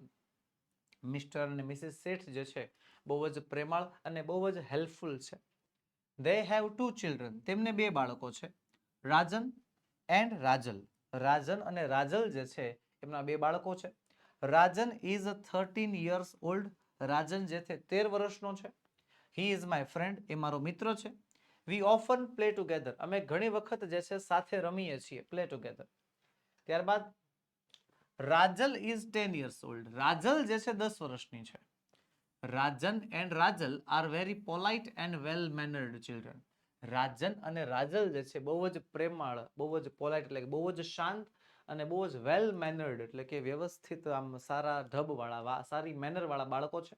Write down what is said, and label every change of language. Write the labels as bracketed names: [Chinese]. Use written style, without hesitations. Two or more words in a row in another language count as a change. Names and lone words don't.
[Gujarati] મિસ્ટર અને મિસિસ શેઠ જે છે બહુ જ પ્રેમાળ અને બહુ જ હેલ્પફુલ છે. [English] they have 2 children, [Gujarati] તેમને 2 બાળકો છે. રાજન એન્ડ રાજલ. રાજન અને રાજલ જે છે એમના 2 બાળકો છે. [English] રાજન ઇઝ 13 years old. [Gujarati] રાજન જે છે 13 વર્ષનો છે. [English] he is my friend, [Gujarati] એ મારો મિત્ર છે. [English] we often play together, [Gujarati] અમે ઘણી વખત જે છે સાથે રમીએ છીએ, [English] play together. ત્યારબાદ રાજલ ઇઝ 10 years old. [Gujarati] રાજલ જે છે 10 વર્ષની છે. [English] Rajan and Rajal are very polite and well mannered children. [Gujarati] રાજન અને રાજલ જે છે બહુ જ પ્રેમાળ, બહુ જ પોલાઇટ એટલે કે બહુ જ શાંત અને બહુ જ [English] well mannered [Gujarati] એટલે કે વ્યવસ્થિત, આમ સારા ઢબવાળા, સારી મેનરવાળા બાળકો છે.